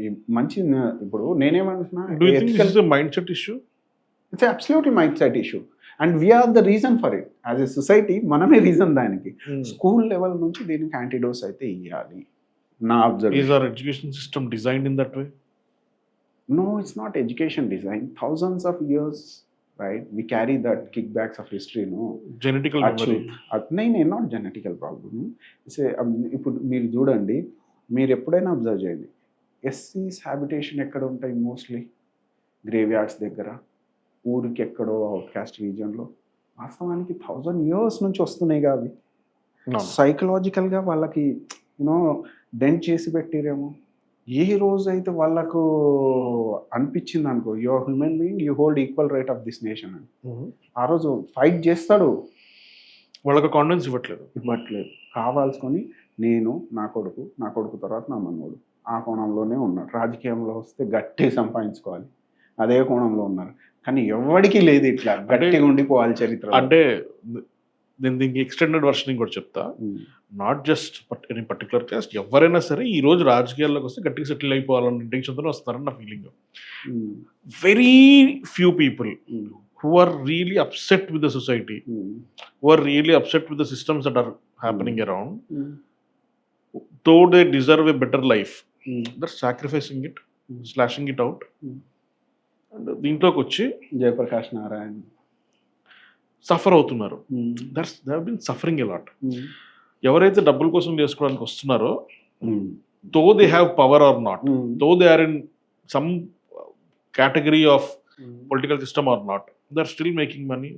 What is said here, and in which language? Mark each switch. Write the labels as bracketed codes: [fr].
[te] మంచి ఇప్పుడు నేనేమంటున్నా [en] Do you think this ethical is a mindset issue? It's absolutely mindset issue. And we are the reason for it. As a society [te] మనమే reason దానికి. School level నుంచి దీనికి antidote అయితే ఇయ్యాలి. నా [en] Is observation. Our education system designed in that way? No, it's not education design. Thousands of years, right? We carry that kickbacks of history, no? Genetical memory. నేను not genetical problem. [te] ఇప్పుడు మీరు చూడండి, మీరు ఎప్పుడైనా observe చేయండి. ఎస్సీస్ habitation ఎక్కడ ఉంటాయి mostly? Grave yards దగ్గర, ఊరికి ఎక్కడో అవుట్ కాస్ట్ రీజియన్‌లో. వాస్తవానికి 1000 ఇయర్స్ నుంచి వస్తున్నాయిగా అవి. సైకలాజికల్‌గా వాళ్ళకి డెంట్ చేసి పెట్టిరేమో. ఏ రోజైతే వాళ్ళకు అనిపించిందనుకో, [en] You are human being, you hold equal right of this nation అని. [te] ఆ రోజు ఫైట్ చేస్తాడు. వాళ్ళకి కాన్ఫిడెన్స్ ఇవ్వట్లేదు. ఇవ్వట్లేదు. కావాల్సుకొని నేను, నా కొడుకు తర్వాత నా మనవడు. ఆ కోణంలోనే ఉన్నాడు. రాజకీయంలో వస్తే గట్టిగా సంపాదించుకోవాలి. అదే కోణంలో ఉన్నారు. కానీ ఎవ్వడికి లేదు ఇట్లా గట్టిగా ఉండిపోవాలి చరిత్రలో. అంటే నేను దీనికి ఎక్స్టెండెడ్ వర్షన్ ఇంకోటి చెప్తా. [en] not just any particular caste, [te] ఎవరైనా సరే ఈ రోజు రాజకీయాల్లోకి వస్తే గట్టిగా సెటిల్ అయిపోవాలన్న ఇంటెన్షన్తో వస్తారని నా feeling. [en] Very few people who are really upset with the society, who are really upset with the systems that are happening around, though they deserve a better life, they're sacrificing it, slashing it out. [te] And దీంట్లోకి వచ్చి Jayaprakash Narayan [en] Suffer అవుతున్నారు. They have been suffering a lot. [te] ఎవరైతే డబ్బుల కోసం చేసుకోవడానికి వస్తున్నారో, [en] Though they have power or not, though they are in some category of political system or not, they are still making money.